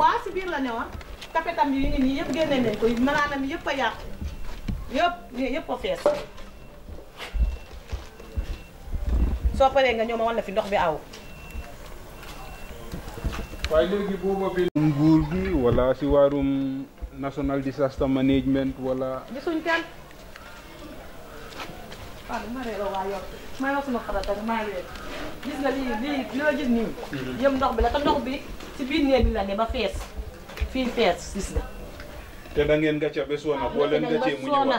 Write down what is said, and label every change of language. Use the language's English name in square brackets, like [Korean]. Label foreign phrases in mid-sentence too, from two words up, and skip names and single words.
[Wolof] waaw si biir la newoon kapetam yi ngi nii yëpp génne nañ ko malaanam yëpp a yàqu yëpp a fees soo paree nga ñëw ma wan la fi ndox bi aw waaye léegi booba bi nguur gi wala si waarum [English] national disaster management [Wolof] wala gisuñ kenn waaw ma reeroo waa yor maa yor suma xarata maa ngi gis nga lii loo gis nii yëpp ndox bi la te ndox bi si biir néeg bi la ne ba fees fii fees gis nga te da ngeen gàcce ba soona boo leen gàccee mu ñëwaat